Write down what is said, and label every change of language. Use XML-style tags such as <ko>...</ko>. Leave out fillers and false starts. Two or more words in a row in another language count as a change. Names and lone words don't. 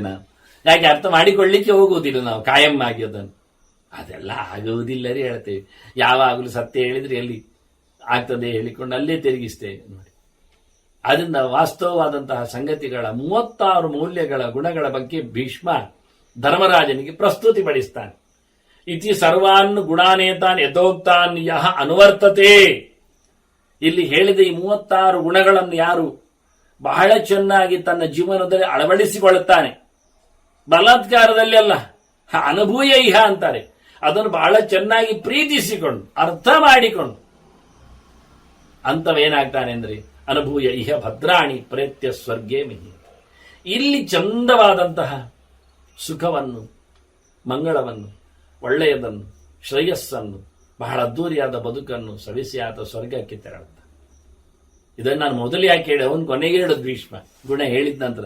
<kn>ನಾವು ಯಾಕೆ ಅರ್ಥ ಮಾಡಿಕೊಳ್ಳಿಕ್ಕೆ ಹೋಗುವುದಿಲ್ಲ, ನಾವು ಕಾಯಂ ಆಗಿ ಅದನ್ನು. ಅದೆಲ್ಲ ಆಗುವುದಿಲ್ಲರಿ ಹೇಳ್ತೇವೆ. ಯಾವಾಗಲೂ ಸತ್ಯ ಹೇಳಿದ್ರೆ ಎಲ್ಲಿ ಆಗ್ತದೆ ಹೇಳಿಕೊಂಡು ಅಲ್ಲೇ ತಿರುಗಿಸ್ತೇವೆ ನೋಡಿ. ಅದರಿಂದ ವಾಸ್ತವವಾದಂತಹ ಸಂಗತಿಗಳ 36 ಮೌಲ್ಯಗಳ ಗುಣಗಳ ಬಗ್ಗೆ ಭೀಷ್ಮ ಧರ್ಮರಾಜನಿಗೆ ಪ್ರಸ್ತುತಿ ಪಡಿಸ್ತಾನೆ.</kn> <sa>ಇತಿ ಸರ್ವಾನ್ ಗುಣಾನೇತಾನ್ ಯಥೋಕ್ತಾನ್ ಯಹ ಅನುವರ್ತತೆ.</sa> <kn>ಇಲ್ಲಿ ಹೇಳಿದ ಈ 36 ಗುಣಗಳನ್ನು ಯಾರು ಬಹಳ ಚೆನ್ನಾಗಿ ತನ್ನ ಜೀವನದಲ್ಲಿ ಅಳವಡಿಸಿಕೊಳ್ಳುತ್ತಾನೆ, ಬಲಾತ್ಕಾರದಲ್ಲಿ ಅಲ್ಲ,</kn> <sa>ಅನುಭೂಯ ಇಹ</sa> <kn>ಅಂತಾರೆ, ಅದನ್ನು ಬಹಳ ಚೆನ್ನಾಗಿ ಪ್ರೀತಿಸಿಕೊಂಡು ಅರ್ಥ ಮಾಡಿಕೊಂಡು ಅಂತವೇನಾಗ್ತಾನೆ ಅಂದ್ರೆ</kn> <sa>ಅನುಭೂಯ ಇಹ ಭದ್ರಾಣಿ ಪ್ರೇತ್ಯ ಸ್ವರ್ಗೇ ಮಿಹಿ.</sa> <kn>ಇಲ್ಲಿ ಚಂದವಾದಂತಹ ಸುಖವನ್ನು, ಮಂಗಳವನ್ನು, ಒಳ್ಳೆಯದನ್ನು, ಶ್ರೇಯಸ್ಸನ್ನು, ಬಹಳ ಅದ್ದೂರಿಯಾದ ಬದುಕನ್ನು ಸವಿಸಿ ಆತ ಸ್ವರ್ಗಕ್ಕೆ ತೆರಳುತ್ತ. ಇದನ್ನು ನಾನು ಮೊದಲು ಯಾಕೆ ಹೇಳಿ ಅವನು ಕೊನೆಗೆ ಹೇಳೋದು ಭೀಷ್ಮ ಗುಣ ಹೇಳಿದ ನಂತರ.</kn>